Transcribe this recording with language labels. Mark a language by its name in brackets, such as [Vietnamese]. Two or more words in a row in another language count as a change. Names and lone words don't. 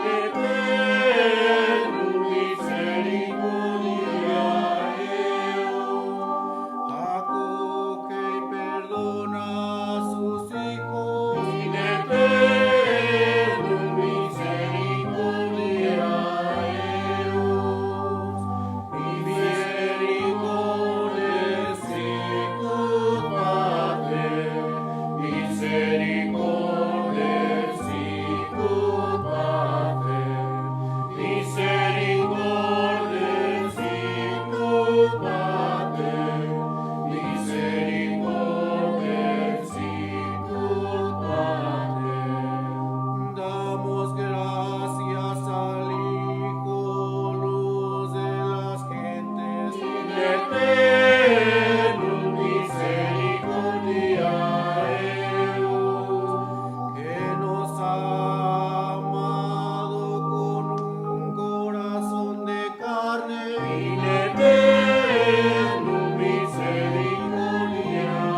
[Spanish] eterno misericordia acoge y perdona a sus hijos y eterno misericordia [Latin] misericordia sicut Pater, misericordia sicut Pater, misericordia sicut Pater, misericordia sicut Pater. [Spanish] Damos gracias al Hijo, luz de las gentes, y eterno misericordia que nos ha amado con un corazón de carne, y eterno misericordia